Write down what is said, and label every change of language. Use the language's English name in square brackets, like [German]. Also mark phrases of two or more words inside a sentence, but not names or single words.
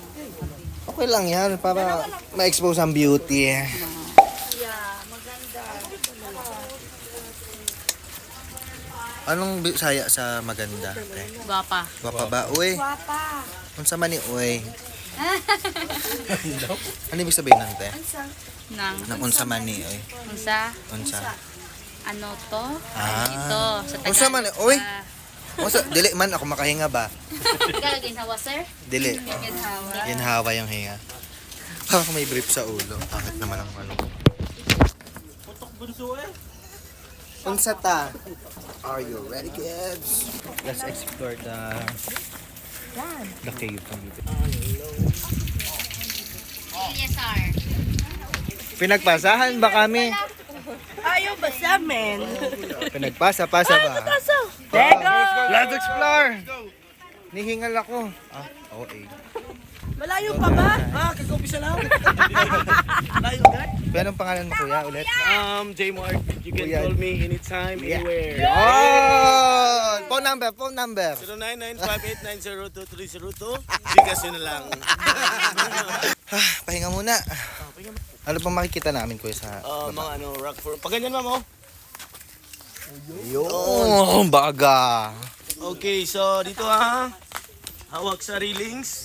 [Filipino] Okay lang yan para ma-expose ang beauty. Yeah, maganda. Anong bisaya sa maganda? Ate? Gwapa. Gwapa ba? Uy. Gwapa. [Cebuano] Unsa man ni uy? [Filipino] Ano ibig sabihin ng te? Nang [Cebuano] Nang unsa man ni uy? unsa? Unsa? [Filipino] Ano to? Ah. Ito. Sa Tagalog. [Cebuano] Unsa man ni uy? Unsa dili man ako makahinga ba? [Filipino] Tagalog ginhawa, sir? [Cebuano] Dili. [Filipino] Ginhawa. Ginhawa yung hinga. Parang may brief sa ulo. Pangit naman ang ano. [Cebuano] Unsa ta? [English] Are you ready, kids? Let's explore the cave. Yes, sir. [Filipino] Pinagpasahan ba kami? Ayaw ba sa amin? Pinagpasa-pasa ba? Tego! [English] Let's explore! [Filipino] Nihingal ako. Ah, okay. Malayo pa ba? Kag-umpisa lang. Pero anong pangalan mo kuya ulit? [English] J Mark, you can [Filipino] Kuya. [English] call me anytime, anywhere. Oh! Phone number. 0995890232. [Filipino] Bigas yun na lang. Pahinga muna. Ano pang makikita namin kuya sa Mga rock for... Pag ganyan, ma'am, oh. Yun, baga. Okay, so dito ha. Hawak sa railings